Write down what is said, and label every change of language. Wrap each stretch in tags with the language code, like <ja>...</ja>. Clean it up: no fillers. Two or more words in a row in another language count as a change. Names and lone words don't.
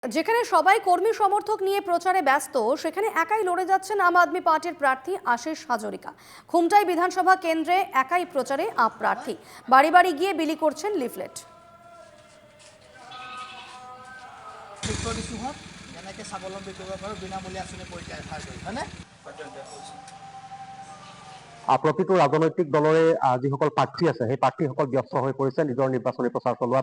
<bn>যেখানে সবাই কর্মী সমর্থক নিয়ে প্রচারে ব্যস্ত, সেখানে একাই লড়ে যাচ্ছেন আম আদমি পার্টির প্রার্থী আশিস হাজরিকা। খুমটাই বিধানসভা কেন্দ্রে একাই প্রচারে আপ প্রার্থী, বাড়ি বাড়ি গিয়ে বিলি করছেন লিফলেট।</bn> <as>প্ৰতিটো ৰাজনৈতিক দলৰে যিসকল প্ৰাৰ্থী আছে সেই প্ৰাৰ্থীসকল ব্যস্ত হৈ পৰিছে নিজৰ নিৰ্বাচনী প্ৰচাৰ চলোৱাত।</as>